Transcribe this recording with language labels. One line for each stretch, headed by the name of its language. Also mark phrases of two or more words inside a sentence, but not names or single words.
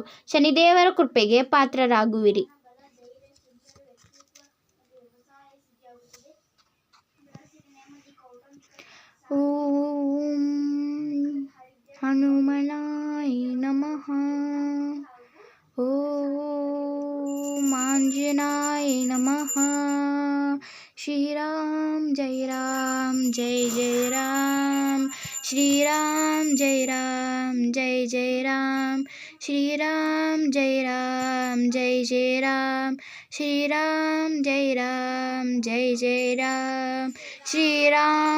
Kannada: ಶನಿದೇವರ ಕೃಪೆಗೆ ಪಾತ್ರರಾಗುವಿರಿ.
Sanskrit: ಓಂ ಹನುಮನಾಯ ನಮಃ. ಓಂ ಆಂಜನೇಯ ನಮಃ.
Hindi: श्रीराम जय जय राम, श्रीराम जय जय राम, श्रीराम जय जय राम, श्रीराम जय जय राम, श्रीराम